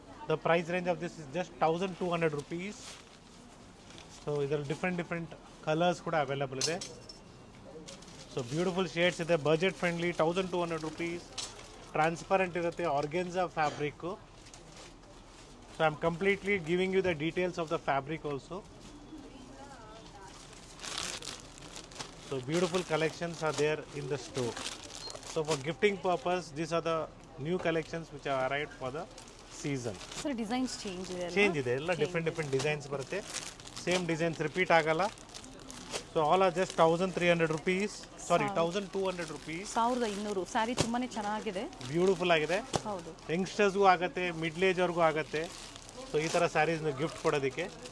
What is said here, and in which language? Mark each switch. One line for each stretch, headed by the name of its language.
English: The price range of this is just 1200 rupees.
Kannada: So ಇದರಲ್ಲಿ different colours ಕೂಡ available ಇದೆ. So beautiful shades ಇದೆ. Budget friendly, 1200 rupees. Transparent ಇರುತ್ತೆ, organza fabric.
English: So I am completely giving you the details of the fabric also. So beautiful collections are there in the store. So for gifting purpose, these are the new collections which have arrived for the season.
Kannada: Sir designs change ಇದೆ ಅಲ್ವಾ? Change ಇದೆ, ಎಲ್ಲ different designs ಬರುತ್ತೆ. Same designs repeat ಆಗಲ್ಲ.
English: So all are just 1300 rupees. Sorry 1200 rupees.
Kannada: 1200. Sari ತುಂಬಾನೇ ಚೆನ್ನಾಗಿದೆ, beautiful ಆಗಿದೆ. ಹೌದು. ಯಂಗ್ಸ್ಟರ್ಸ್ಗೂ ಆಗುತ್ತೆ, ಮಿಡ್ಲ್ ಏಜ್ವರೆಗೂ ಆಗುತ್ತೆ. ಸೊ ಈ ಥರ ಸ್ಯಾರೀಸ್ನ ಗಿಫ್ಟ್ ಕೊಡೋದಕ್ಕೆ.